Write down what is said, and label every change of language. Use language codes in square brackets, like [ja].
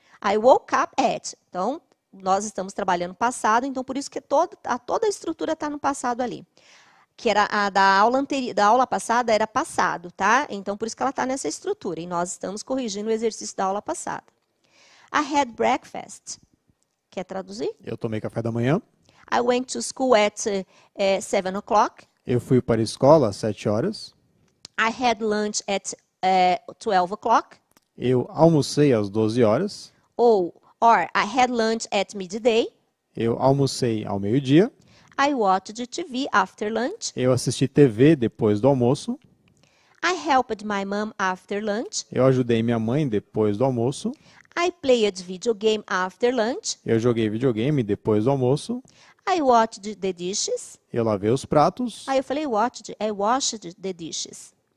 [en] I woke up at. [pt] Então, nós estamos trabalhando passado, então por isso que toda a estrutura está no passado ali. Que era a da aula passada era passado, tá? Então, por isso que ela está nessa estrutura. E nós estamos corrigindo o exercício da aula passada. [en] I had breakfast. [pt] Quer traduzir? Eu tomei café da manhã. [en] I went to school at 7 o'clock. [pt] Eu fui para a escola às 7 horas. [en] I had lunch at 12 o'clock. [pt] Eu almocei às 12 horas. [en] Or I had lunch at midday. [pt] Eu almocei ao meio-dia. [en] I watched TV after lunch. [pt] Eu assisti TV depois do almoço. [en] I helped my mom after lunch. [pt] Eu ajudei minha mãe depois do almoço. [en] I played video game after lunch. [pt] Eu joguei videogame depois do almoço. [en] I watched the dishes. [pt] Eu lavei os pratos. Aí eu falei [en] watched, I washed the dishes.